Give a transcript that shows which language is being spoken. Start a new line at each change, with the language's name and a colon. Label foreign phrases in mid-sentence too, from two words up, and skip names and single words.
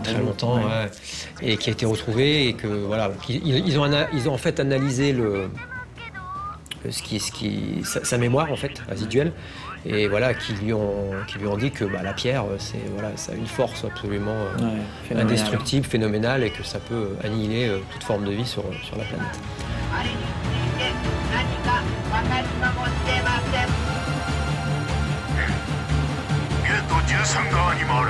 French: très longtemps, ouais, et qui a été retrouvé, et que, voilà, ils ont en fait analysé sa mémoire, en fait, résiduelle, et voilà, qui lui ont dit que bah, la pierre, ça a une force absolument phénoménal. indestructible, phénoménale, et que ça peut annihiler toute forme de vie sur la planète.
Japanese: あれについて何か分かるかもしれません。ゲート13側にもある。